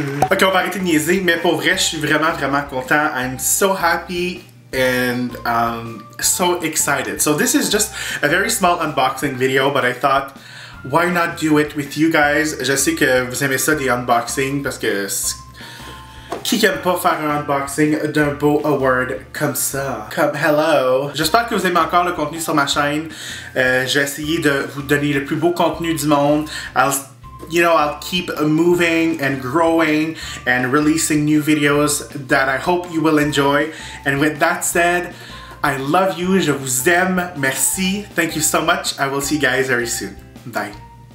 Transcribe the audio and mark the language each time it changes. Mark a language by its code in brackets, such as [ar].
[fr] Ok, on va arrêter de niaiser, mais pour vrai, je suis vraiment, vraiment content. [en] I'm so happy and so excited. So this is just a very small unboxing video, but I thought, why not do it with you guys? [fr] Je sais que vous aimez ça des unboxings parce que qui aime pas faire un unboxing d'un beau award comme ça? Comme hello! J'espère que vous aimez encore le contenu sur ma chaîne. J'ai essayé de vous donner le plus beau contenu du monde. [en] I'll keep moving and growing and releasing new videos that I hope you will enjoy. And with that said, I love you, [fr] je vous aime, merci, [en] thank you so much. I will see you guys very soon. Bye.